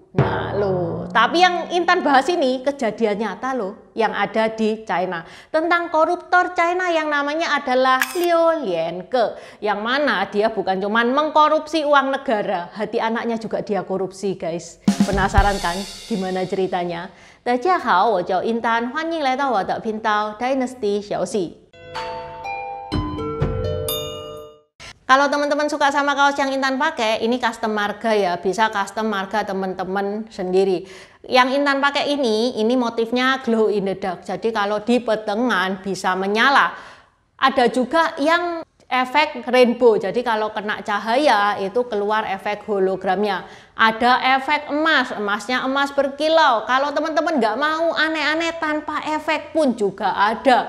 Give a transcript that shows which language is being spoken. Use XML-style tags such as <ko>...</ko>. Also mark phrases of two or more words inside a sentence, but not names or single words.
<id>Nah loh, tapi yang Intan bahas ini kejadian nyata loh yang ada di China. Tentang koruptor China yang namanya adalah Liu Lianke. Yang mana dia bukan cuman mengkorupsi uang negara, hati anaknya juga dia korupsi guys. Penasaran kan gimana ceritanya?</id> <zh>大家好，我叫英丹，欢迎来到我的频道 Dynasty 消息。</zh> <id>Kalau teman-teman suka sama kaos yang Intan pakai, ini custom marga ya, bisa custom marga teman-teman sendiri. Yang Intan pakai ini motifnya</id> <en>glow in the dark.</en> <id>Jadi kalau di petengan bisa menyala. Ada juga yang efek rainbow, jadi kalau kena cahaya itu keluar efek hologramnya. Ada efek emas, emasnya emas berkilau. Kalau teman-teman nggak mau aneh-aneh tanpa efek pun juga ada.</id>